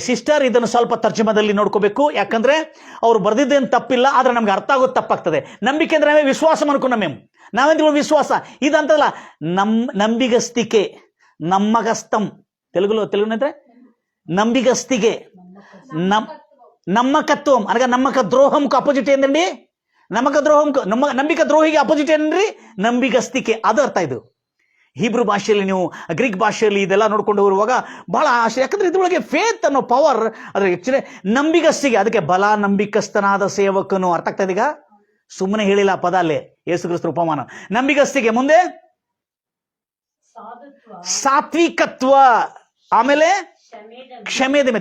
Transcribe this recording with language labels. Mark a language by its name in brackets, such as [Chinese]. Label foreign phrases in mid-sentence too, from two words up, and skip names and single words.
[Kannada] ಸಿಸ್ಟರ್, ಇದನ್ನು ಸ್ವಲ್ಪ ತರ್ಜಮದಲ್ಲಿ ನೋಡ್ಕೋಬೇಕು, ಯಾಕಂದ್ರೆ ಅವ್ರು ಬರ್ದಿದ್ದೇನು ತಪ್ಪಿಲ್ಲ, ಆದ್ರೆ ನಮ್ಗೆ ಅರ್ಥ ಆಗೋದು ತಪ್ಪಾಗ್ತದೆ. ನಂಬಿಕೆ ಅಂದ್ರೆ ನಾವೇ ವಿಶ್ವಾಸ ಅನ್ಕೊಂಡು ನಾವೇಂದ್ರೂ ವಿಶ್ವಾಸ ಇದಂತಲ್ಲ, ನಂಬಿಗಸ್ತಿಕೆ, ನಮ್ಮಗಸ್ತಂ. ತೆಲುಗುನಂದ್ರೆ ನಂಬಿಗಸ್ತಿಗೆ, [Telugu] నమ్మకత్వం అనగా నమ్మక ద్రోహంకు అపోజిట్ ఏందండి? నమ్మక ద్రోహంకు [Kannada] ನಂಬಿಕ ದ್ರೋಹಿಗೆ ಅಪೋಸಿಟ್ ಏನ್ರಿ? ನಂಬಿಗಸ್ತಿಕೆ. ಅದು ಅರ್ಥ ಇದು. ಹೀಬ್ರೂ ಭಾಷೆಯಲ್ಲಿ, ನೀವು ಗ್ರೀಕ್ ಭಾಷೆಯಲ್ಲಿ ಇದೆಲ್ಲ ನೋಡ್ಕೊಂಡು ಬರುವಾಗ ಬಹಳ ಆಶ್ಚರ್ಯ, ಯಾಕಂದ್ರೆ ಇದ್ರೊಳಗೆ ಫೇತ್ ಅನ್ನೋ ಪವರ್ ಅದ್ರ ಆಕ್ಚುಲಿ ನಂಬಿಗಸ್ತಿಗೆ. ಅದಕ್ಕೆ ಬಲ ನಂಬಿಕಸ್ತನಾದ ಸೇವಕನು. ಅರ್ಥ ಆಗ್ತದೆ ಈಗ? ಸುಮ್ಮನೆ ಹೇಳಿಲ್ಲ ಪದ ಅಲ್ಲೇ, ಯೇಸು ಕ್ರಿಸ್ತ ಉಪಮಾನ. ನಂಬಿಗಸ್ತಿಗೆ, ಮುಂದೆ ಸಾತ್ವಿಕತ್ವ, ಆಮೇಲೆ ಕ್ಷಮೇದಮೆ.